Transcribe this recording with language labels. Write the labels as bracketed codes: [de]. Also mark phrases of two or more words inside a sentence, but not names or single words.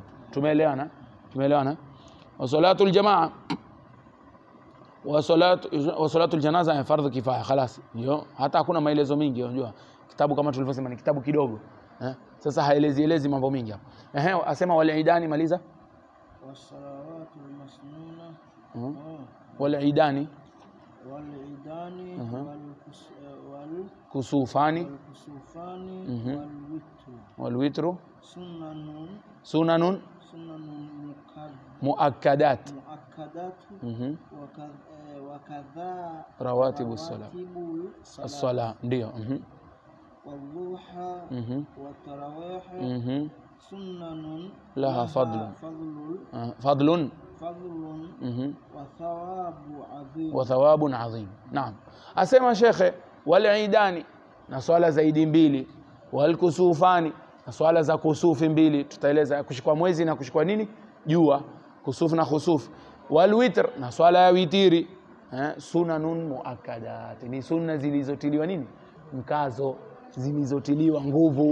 [sw] Tumeelewana? [ar] وصلاة الجماعة وصلاة الجنازة [sw] ni fardhu kifaya, خلاص ndio, hata hakuna maelezo mingi. Unajua kitabu kama tulivyosema ni kitabu kidogo, sasa haelezi mambo mingi hapa. Asema wal-idani, maliza. [ar] والصلوات المسنونة والعيدان wal والكسوفان والوتر سنن مؤكدات wakadha رواتب الصلاة ndio والضحى والتراويح سنن لها فضل وثواب عظيم. نعم. أسمى شيخ والعيدان نصلى [sw] zaidi mbili, walkusufani naswala za kusufi mbili, tutaeleza kushikwa mwezi na kushikwa nini, jua, kusufu na khusufu. Walwitr na swala ya witiri, [ar] سنن مؤكدات, [sw] ni sunna zilizotiliwa nini, mkazo, zilizotiliwa nguvu.